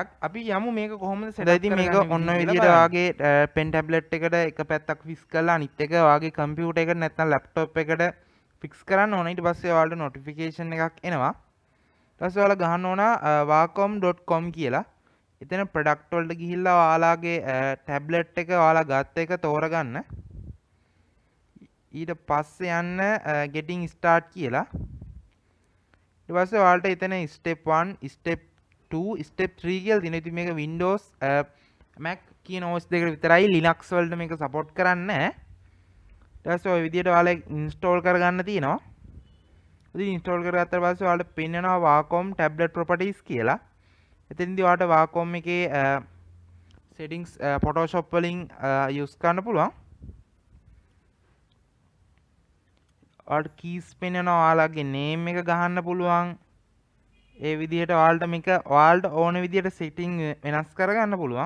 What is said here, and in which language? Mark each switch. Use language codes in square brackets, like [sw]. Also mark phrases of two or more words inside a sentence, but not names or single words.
[si] අපි යමු මේක කොහොමද [en] set up [si] කරගන්නේ. මේක ඔන්න ඔය විදිහට වාගේ [en] pen tablet [si] එකට එක පැත්තක් fix කරලා අනිත් එක වාගේ computer එකට නැත්නම් laptop එකට fix කරන්න ඕන. ඊට පස්සේ ඔයාලට notification එකක් එනවා. ඊට පස්සේ ඔයාලා ගහන්න ඕන wacom.com කියලා. එතන product වලට ගිහිල්ලා ඔයාලාගේ tablet එක ඔයාලා ගත්ත එක තෝරගන්න. ඊට පස්සේ යන්න [en] getting start [si] කියලා. ඊට පස්සේ ඔයාලට එතන [en] step 1, step 2, step 3 [si] කියලා තියෙනවා. ඉතින් මේක Windows Mac කියන OS දෙකට විතරයි. Linux වලට මේක support කරන්නේ නැහැ. ඊට පස්සේ ඔය විදිහට ඔයාලා install කරගන්න තියෙනවා. ඉතින් install කරගත්තාට පස්සේ ඔයාලට පෙන්නනවා [en] Wacom tablet properties [si] කියලා. එතෙන්දී ඔයාලට Wacom එකේ settings Photoshop වලින් use කරන්න පුළුවන්. ඔයාලට keys පෙන්නනවා. ඔයාලගේ name එක ගහන්න පුළුවන්. ඒ විදිහට ඔයාලට මේක ඔයාලට ඕන විදිහට setting වෙනස් කරගන්න පුළුවන්.